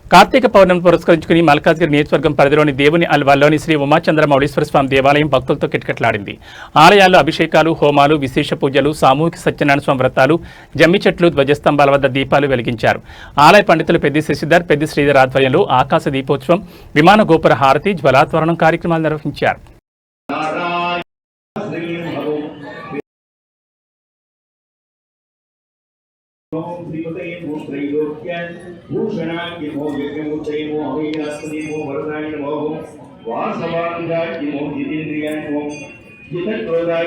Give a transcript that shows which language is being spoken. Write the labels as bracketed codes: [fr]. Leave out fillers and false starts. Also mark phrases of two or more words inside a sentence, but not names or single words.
[te] కార్తీక పౌర్ణమి పురస్కరించుకుని మల్కాజ్గిరి నియోజకవర్గం పరిధిలోని దేవుని అల్వాల్లోని శ్రీ ఉమాచంద్ర మౌళీశ్వర స్వామి దేవాలయం భక్తులతో కిటకిటలాడింది. ఆలయాల్లో అభిషేకాలు, హోమాలు, విశేష పూజలు, సామూహిక సత్యనారాయణ స్వామి వ్రతాలు, జమ్మి చెట్లు, ధ్వజస్తంభాల వద్ద దీపాలు వెలిగించారు. ఆలయ పండితులు పెద్ది శశిధర్, పెద్ది శ్రీధర్ ఆధ్వర్యంలో ఆకాశ దీపోత్సవం, విమాన గోపుర హారతి, జ్వలాత్వరణం కార్యక్రమాలు నిర్వహించారు. [sa] ओम श्रीमते नमो त्रैलोक्यान् भूषणाय नमो यज्ञमुत्तये नमो अभयनास्पदे नमो वरदाय नमो वासवानुगाय नमो जितेन्द्रियाय नमो जितक्रोधाय